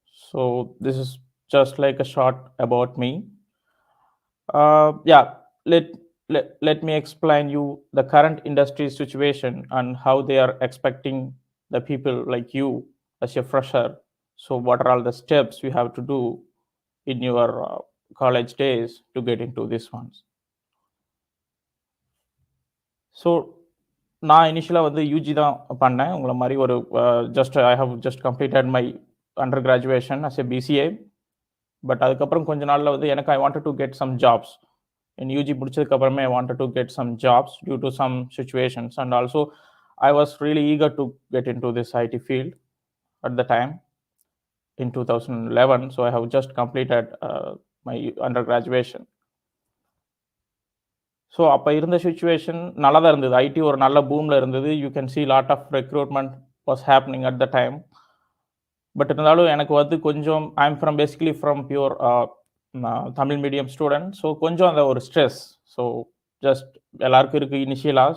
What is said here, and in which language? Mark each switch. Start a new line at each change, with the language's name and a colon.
English: So this is just like a short about me. Yeah, let me explain you the current industry situation and how they are expecting the people like you as a fresher. So what are all the steps you have to do in your college days to get into these ones? So
Tamil: நான் இனிஷியலாக வந்து UG தான் பண்ணேன். உங்களை மாதிரி ஒரு
English: I have just completed my under graduation as a BCA. But
Tamil: அதுக்கப்புறம் கொஞ்ச நாளில் வந்து எனக்கு
English: I wanted to get some jobs. In UG
Tamil: முடிச்சதுக்கப்புறமே
English: I wanted to get some jobs due to some situations, and also I was really eager to get into this IT field at the time in 2011. So I have just completed my undergraduation.
Tamil: So அப்போ இருந்த situation நல்லா தான் இருந்தது. ID ஒரு நல்ல பூமில் இருந்தது.
English: You can see lot of recruitment was happening at the time. But
Tamil: இருந்தாலும் எனக்கு வந்து கொஞ்சம்
English: I am from basically from pure Tamil medium student.
Tamil: So கொஞ்சம் அந்த ஒரு ஸ்ட்ரெஸ் ஸோ ஜஸ்ட் எல்லாருக்கும் இருக்குது இனிஷியலாக.